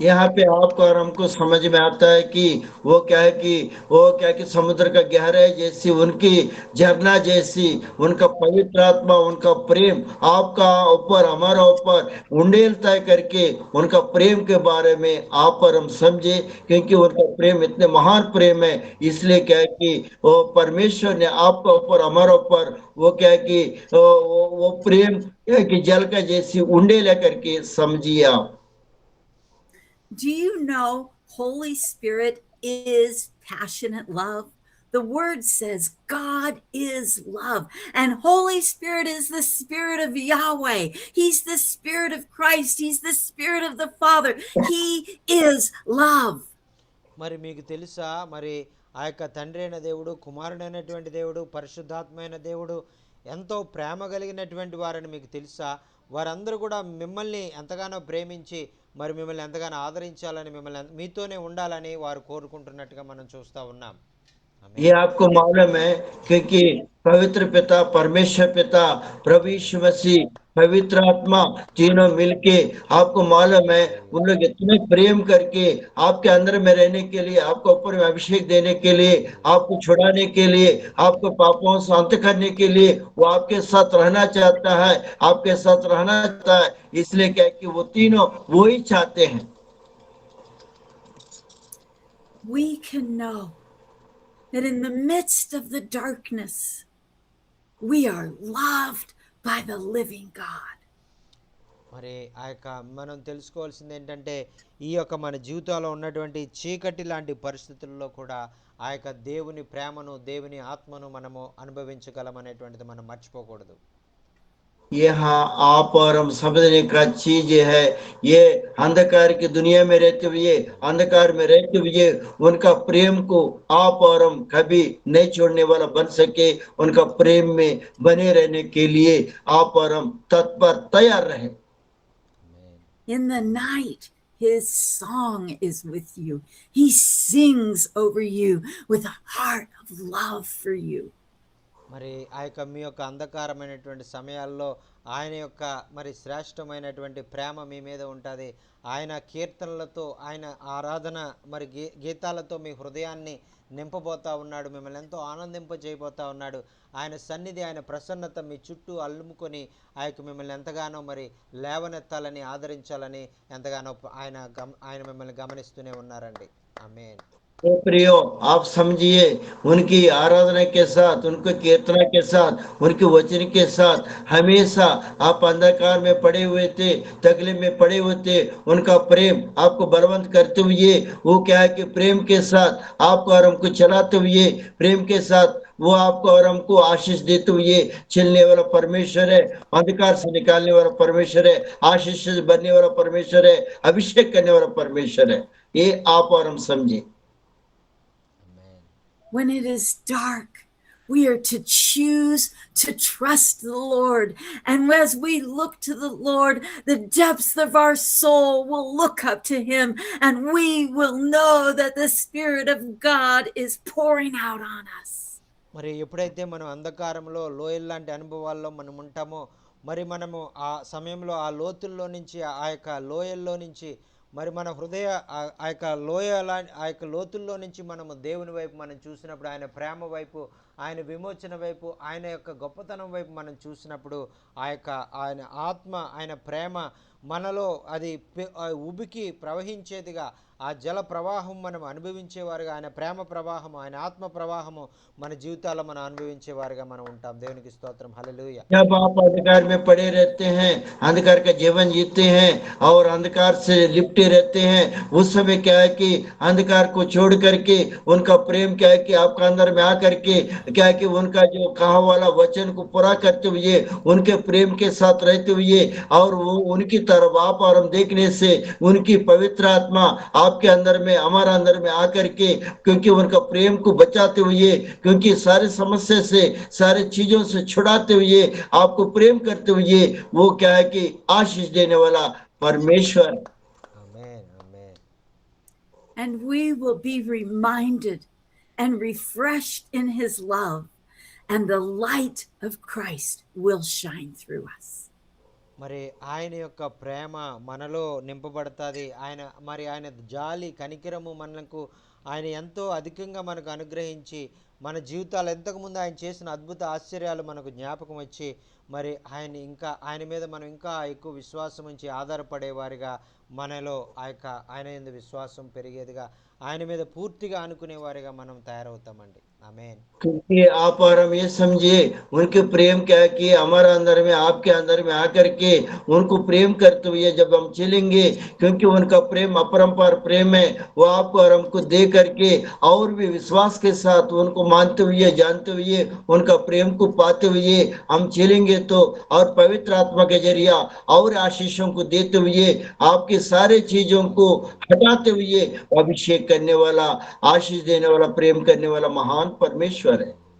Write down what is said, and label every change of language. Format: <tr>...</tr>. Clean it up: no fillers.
<hi>यहाँ पे आपको और हमको समझ में आता है कि वो क्या है कि समुद्र का गहराई जैसी उनकी झरना जैसी उनका पवित्र आत्मा, उनका प्रेम आपका ऊपर हमारा ऊपर उंडेलता है करके उनका प्रेम के बारे में आप और हम समझे, क्योंकि उनका प्रेम इतने महान प्रेम है। इसलिए क्या है कि वो परमेश्वर ने आपका ऊपर हमारा ऊपर वो क्या है कि वो प्रेम क्या है कि जल का जैसी उंडेला करके समझिए आप।</hi> <en>Do you know Holy Spirit is passionate love? The word says God is love, and Holy Spirit is the Spirit of Yahweh. He's the Spirit of Christ. He's the Spirit of the Father. He is love.</en> <te>మరి మీకు తెలుసా, మరి ఆ యొక్క తండ్రి అయిన దేవుడు, కుమారుడైనటువంటి దేవుడు, పరిశుద్ధాత్మైన దేవుడు ఎంతో ప్రేమ కలిగినటువంటి వారని మీకు తెలుసా? వారందరూ కూడా మిమ్మల్ని ఎంతగానో ప్రేమించి మరి మిమ్మల్ని ఎంతగానో ఆదరించాలని, మీతోనే ఉండాలని వారు కోరుకుంటున్నట్టుగా మనం చూస్తూ ఉన్నాం.</te> <hi>ये आपको मालूम है, क्योंकि पवित्र पिता, परमेश्वर पिता, प्रभु यीशु मसीह, पवित्र आत्मा तीनों मिलके आपको मालूम है उन लोग इतने प्रेम करके आपके अंदर में रहने के लिए, आपको ऊपर में अभिषेक देने के लिए, आपको छुड़ाने के लिए, आपको पापों से अंत करने के लिए वो आपके साथ रहना चाहता है, आपके साथ रहना चाहता है। इसलिए क्या है कि वो तीनों वो ही चाहते हैं।</hi> <en>We can know that in the midst of the darkness, we are loved by the living God.</en> <te>మరి ఆ యొక్క మనం తెలుసుకోవాల్సింది ఏంటంటే, ఈ యొక్క మన జీవితంలో ఉన్నటువంటి చీకటి లాంటి పరిస్థితుల్లో కూడా ఆ యొక్క దేవుని ప్రేమను, దేవుని ఆత్మను మనము అనుభవించగలమనేటువంటిది మనం మర్చిపోకూడదు.</te> <hi>यहाँ आप और हम समझने का चीज ये है, ये अंधकार की दुनिया में रहते हुए, अंधकार में रहते हुए उनका प्रेम को आप और हम कभी नहीं छोड़ने वाला बन सके। उनका प्रेम में बने रहने के लिए आप और हम तत्पर तैयार रहे।</hi> <en>In the night, his song is with you. He sings over you with a heart of love for you.</en> <te>మరి ఆ యొక్క మీ యొక్క అంధకారమైనటువంటి సమయాల్లో ఆయన యొక్క మరి శ్రేష్టమైనటువంటి ప్రేమ మీ మీద ఉంటుంది. ఆయన కీర్తనలతో, ఆయన ఆరాధన మరి గీతాలతో మీ హృదయాన్ని నింపబోతా ఉన్నాడు. మిమ్మల్ని ఎంతో ఆనందింపజేయబోతా ఉన్నాడు. ఆయన సన్నిధి, ఆయన ప్రసన్నత మీ చుట్టూ అల్లుముకొని ఆ యొక్క మిమ్మల్ని ఎంతగానో మరి లేవనెత్తాలని, ఆదరించాలని ఎంతగానో ఆయన మిమ్మల్ని గమనిస్తూనే ఉన్నారండి. ఆమేన్.</te> <hi>प्रियो, आप समझिए उनकी आराधना के साथ, उनके कीर्तना के साथ, उनके वचन के साथ हमेशा आप अंधकार में पड़े हुए थे, तकलीफ में पड़े हुए थे, उन उनका प्रेम आपको बलवंत करते हुए वो क्या है कि प्रेम के साथ आपको और हमको चलाते हुए प्रेम के साथ वो आपको और हमको आशीष देते हुए चलने वाला परमेश्वर है, अंधकार से निकालने वाला परमेश्वर है, आशीष से भरने वाला परमेश्वर है, अभिषेक करने वाला परमेश्वर है। ये आप और हम समझे।</hi> <en>Amen. When it is dark, we are to choose to trust the Lord. And as we look to the Lord, the depths of our soul will look up to him, and we will know that the Spirit of God is pouring out on us.</en> <te>మరి ఎప్పుడైతే మనం అంధకారంలో లోయల్లాంటి అనుభవాల్లో మనం ఉంటామో మరి మనము ఆ సమయంలో ఆ లోతుల్లో నుంచి ఆ యొక్క లోయల్లో నుంచి మరి మన హృదయ ఆ యొక్క ఆ యొక్క లోతుల్లో నుంచి మనము దేవుని వైపు మనం చూసినప్పుడు ఆయన ప్రేమ వైపు ఆయన విమోచన వైపు ఆయన యొక్క గొప్పతనం వైపు మనం చూసినప్పుడు ఆ యొక్క ఆయన ఆత్మ ఆయన ప్రేమ మనలో అది ఉబికి ప్రవహించేదిగా ఆ జల ప్రవాహం మనం అనుభవించేవారుగా ఆయన ప్రేమ ప్రవాహము ఆయన ఆత్మ ప్రవాహము మన జీవితాల్లో మనం అనుభవించేవారుగా మనం ఉంటాం దేవునికి స్తోత్రం హల్లెలూయా</te> <hi>जब आप अंधकार में पड़े रहते हैं, अंधकार का जीवन जीते हैं और अंधकार से लिपटे रहते हैं, उस समय क्या है कि अंधकार को छोड़ करके उनका प्रेम क्या है कि आपका अंदर में आकर के क्या है कि उनका जो कहा वाला वचन को पूरा करते हुए उनके प्रेम के साथ रहते हुए और वो उनकी तरफ आप और हम देखने से उनकी पवित्र आत्मा आपके अंदर में हमारा अंदर में आकर के क्योंकि उनका प्रेम को बचाते हुए क्योंकि सारे समस्या से सारे चीजों से छुड़ाते हुए आपको प्रेम करते हुए वो क्या है कि आशीष देने वाला परमेश्वर।</hi> <te>ఆమేన్ ఆమేన్</te> <en>And we will be reminded and refreshed in his love, and the light of Christ will shine through us.</en> <te>మరి ఆయన యొక్క ప్రేమ మనలో నింపబడుతుంది ఆయన జాలి కనికరము మనకు ఆయన ఎంతో అధికంగా మనకు అనుగ్రహించి మన జీవితాలు ఎంతకుముందు ఆయన చేసిన అద్భుత ఆశ్చర్యాలు మనకు జ్ఞాపకం వచ్చి మరి ఆయన మీద మనం ఇంకా ఎక్కువ విశ్వాసం ఉంచి ఆధారపడేవారిగా మనలో ఆయన యందు విశ్వాసం పెరిగేదిగా ఆయన మీద పూర్తిగా అనుకునేవారిగా మనం తయారవుతామండి ఆమేన్</te> <hi>क्योंकि आप और हम ये समझिए उनके प्रेम क्या है कि हमारा अंदर में आपके अंदर में आकर के उनको प्रेम करते हुए जब हम चलेंगे क्योंकि उनका प्रेम अपरंपार प्रेम है वो आपको और हमको दे करके और भी विश्वास के साथ उनको मानते हुए जानते हुए उनका प्रेम को पाते हुए हम चलेंगे तो और पवित्र आत्मा के जरिया और आशीषों को देते हुए आपके सारे चीजों को हटाते हुए अभिषेक करने वाला आशीष देने वाला प्रेम करने वाला महान परमेश्वर है।</hi>